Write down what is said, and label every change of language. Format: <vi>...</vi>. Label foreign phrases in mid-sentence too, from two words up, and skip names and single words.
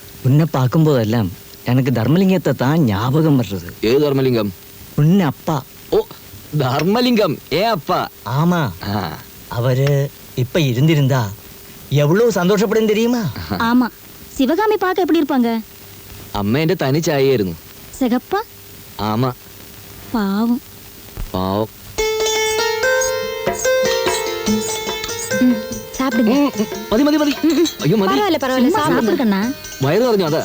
<ta>உன்னை பார்க்கும்போதெல்லாம் எனக்கு தர்மலிங்கத்தை தான் ஞாபகம் வர்றது. ஏ தர்மலிங்கம்? உன்ன அப்பா. ஓ, தர்மலிங்கம் ஏ அப்பா? ஆமா. அவரு இப்ப இருந்திருந்தா எவ்வளவு சந்தோஷப்படும் தெரியுமா? ஆமா. சிவகாமி பார்க்க எப்படி இருப்பாங்க?</ta> <ml>അമ്മ എന്റെ തനി ചായയായിരുന്നു.</ml> <ta>സിഗപ്പ? ആമാ.</ta> <ml>പാവം. പാവം.</ml> <ta>സാപ്പിടുங்க.</ta> <ml>മതി മതി മതി. അയ്യോ മതി.</ml> <ta>பரவாயில்லை பரவாயில்லை, சாப்பிடுகண்ணா.</ta> <ml>വയറ് നിറഞ്ഞു അതാ.</ml>